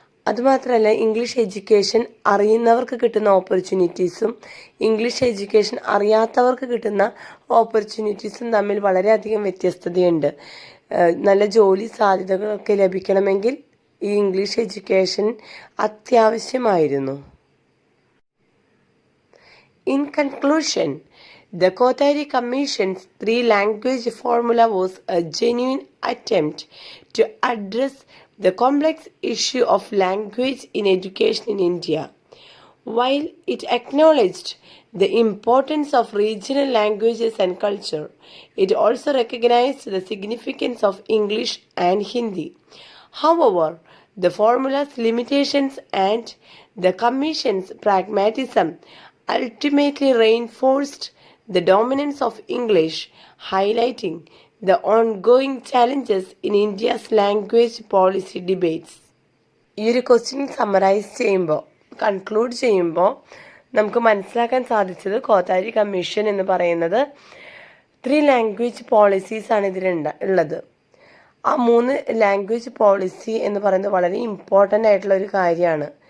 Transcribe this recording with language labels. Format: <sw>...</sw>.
<ml>അതുമാത്രമല്ല, English education അറിയുന്നവർക്ക് കിട്ടുന്ന ഓപ്പർച്യൂണിറ്റീസും ഇംഗ്ലീഷ് എഡ്യൂക്കേഷൻ അറിയാത്തവർക്ക് കിട്ടുന്ന ഓപ്പർച്യൂണിറ്റീസും തമ്മിൽ വളരെയധികം വ്യത്യസ്തതയുണ്ട്. നല്ല ജോലി സാധ്യതകളൊക്കെ ലഭിക്കണമെങ്കിൽ ഈ ഇംഗ്ലീഷ് എഡ്യൂക്കേഷൻ അത്യാവശ്യമായിരുന്നു.</ml> <en>In conclusion, the Kothari Commission's three-language formula was a genuine attempt to address the complex issue of language in education in India. While it acknowledged the importance of regional languages and culture, it also recognized the significance of English and Hindi. However, the formula's limitations and the Commission's pragmatism ultimately reinforced the dominance of English, highlighting the ongoing challenges in India's language policy debates.</en> <ml>ഈ ഒരു question summarise ചെയ്യുമ്പോൾ, conclude ചെയ്യുമ്പോൾ നമുക്ക് മനസ്സിലാക്കാൻ സാധിച്ചത് Kothari commission എന്ന് പറയുന്നത് 3 language പോളിസീസാണ് ഇതിലുള്ളത്. ആ 3 ലാംഗ്വേജ് പോളിസി എന്ന് പറയുന്നത് വളരെ ഇമ്പോർട്ടൻ്റ് ആയിട്ടുള്ള ഒരു കാര്യമാണ്.</ml>